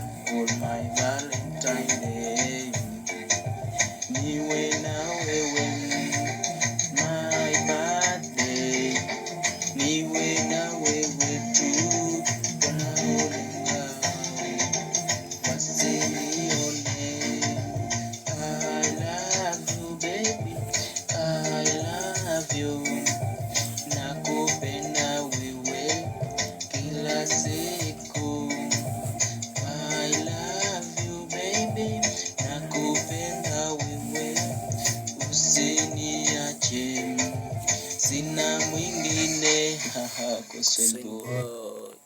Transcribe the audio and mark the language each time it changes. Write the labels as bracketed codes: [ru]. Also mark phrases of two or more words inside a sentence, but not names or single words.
[en] For my Valentine Day [sw] niwe na wewe, niwe na wewe tu, wanaolenga wasinione. [en] I love you baby, I love you. [sw] Nakupenda wewe kila siku. [en] I love you baby, [sw] nakupenda wewe, usiniache, sina mwingine. Hussein boy.